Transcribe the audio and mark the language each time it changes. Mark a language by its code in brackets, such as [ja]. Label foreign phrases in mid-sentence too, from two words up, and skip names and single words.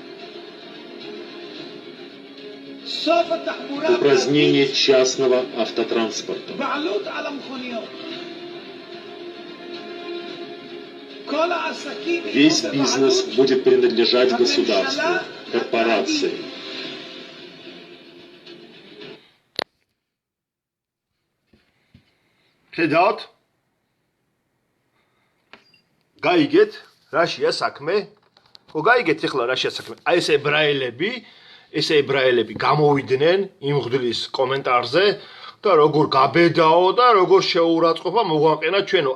[ru] Упразднение частного автотранспорта. Весь бизнес будет принадлежать государству, корпорации. [ka] Ხედავთ? გაიგეთ რაშია საქმე? ხო გაიგეთ ახლა რაშია საქმე? აი ეს ებრაელები გამოვიდნენ იმ მღვდლის კომენტარზე და როგორ გაბედაო და როგორ შეურაცხყოფა მოგვაყენა ჩვენო.